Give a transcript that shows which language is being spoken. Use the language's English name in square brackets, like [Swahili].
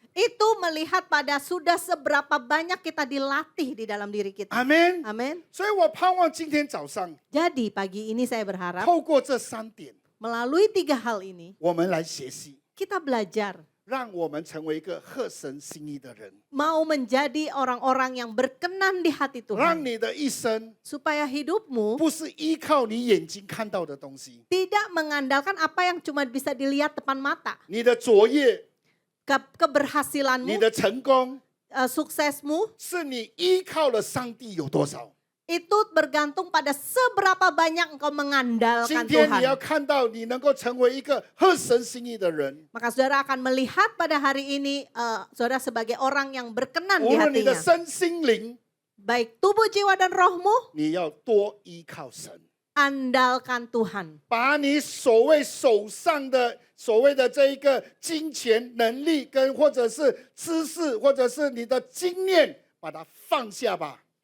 [Indonesian] itu melihat pada sudah seberapa banyak kita dilatih di dalam diri kita. [Chinese] 阿门。 [Indonesian] Amin. [Chinese] 所以我盼望今天早上 [Indonesian] Jadi pagi ini saya berharap [Chinese] 透过这3点， [Indonesian] melalui 3 hal ini [Chinese] 我们来学习， [Indonesian] kita belajar [Chinese] 让我们成为一个合神心意的人， [Indonesian] mau menjadi orang-orang yang berkenan di hati [Chinese] 让 [Indonesian] Tuhan. [Chinese] 你的一生 [Indonesian] Supaya hidupmu [Chinese] 不是依靠你眼睛看到的东西， [Indonesian] tidak mengandalkan apa yang cuma bisa dilihat depan mata. [Chinese] 你的卓越， [Indonesian] Keberhasilanmu, [Chinese] 你的成功， [Indonesian] suksesmu [Chinese] 是你依靠了上帝有多少。 [Indonesian] itu bergantung pada seberapa banyak engkau [Chinese] 今 [Indonesian] mengandalkan [Chinese] 天你要 [Indonesian] Tuhan. [Chinese] 看到你能够成为一个合神心意的人， [Indonesian] Maka saudara akan melihat pada hari ini saudara sebagai orang yang berkenan [Chinese] 无 [Indonesian] di [Chinese] 论你的 [Indonesian] hatinya. [Chinese] 身心灵， [Indonesian] baik tubuh, jiwa, dan rohmu, [Chinese] 你要多依靠神， [Indonesian] andalkan Tuhan. [Chinese] 把你所谓手上的所谓的这一个金钱能力跟或者是知识或者是你的经验，把它放下吧。